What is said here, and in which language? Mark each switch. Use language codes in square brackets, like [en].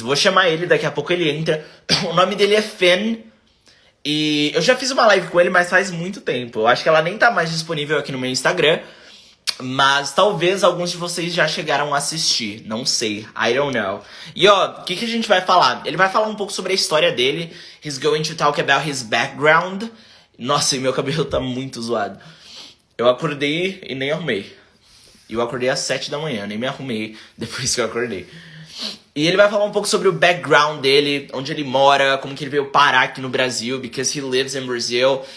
[pt] Vou chamar ele, daqui a pouco ele entra. O nome dele é Fen. E eu já fiz uma live com ele, mas faz muito tempo. Eu acho que ela nem tá mais disponível aqui no meu Instagram. Mas talvez alguns de vocês já chegaram a assistir, não sei, [en] I don't know. [pt] E ó, o que a gente vai falar? Ele vai falar um pouco sobre a história dele. [en] He's going to talk about his background. [pt] Nossa, e meu cabelo tá muito zoado. Eu acordei e nem arrumei. Eu acordei às 7 da manhã, nem me arrumei depois que eu acordei. E ele vai falar um pouco sobre o background dele, onde ele mora, como que ele veio parar aqui no Brasil, [en] because he lives in Brazil.